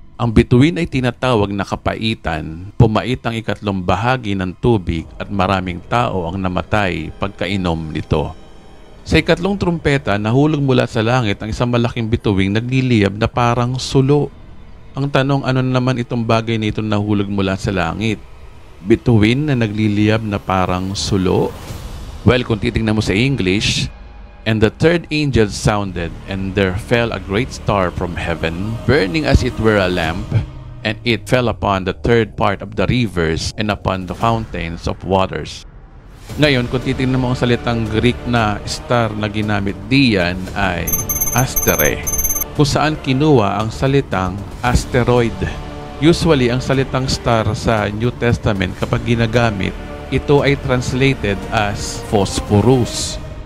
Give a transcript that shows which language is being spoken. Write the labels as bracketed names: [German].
[Filipino] Ang bituin ay tinatawag na kapaitan, pumait ang ikatlong bahagi ng tubig at maraming tao ang namatay pagkainom nito. Sa ikatlong trompeta, nahulog mula sa langit ang isang malaking bituing nagliliyab na parang sulo. Ang tanong, ano naman itong bagay na itong nahulog mula sa langit? Bituin na nagliliyab na parang sulo? [English] Well, [Filipino] kung titingnan mo sa English, [English] and the third angel sounded, and there fell a great star from heaven, burning as it were a lamp, and it fell upon the third part of the rivers and upon the fountains of waters. [Filipino] Ngayon, kung titingnan mo ang salitang Greek na star na ginamit diyan ay astere, kung saan kinuha ang salitang asteroid. Usually, ang salitang star sa New Testament kapag ginagamit, ito ay translated as phosphorus.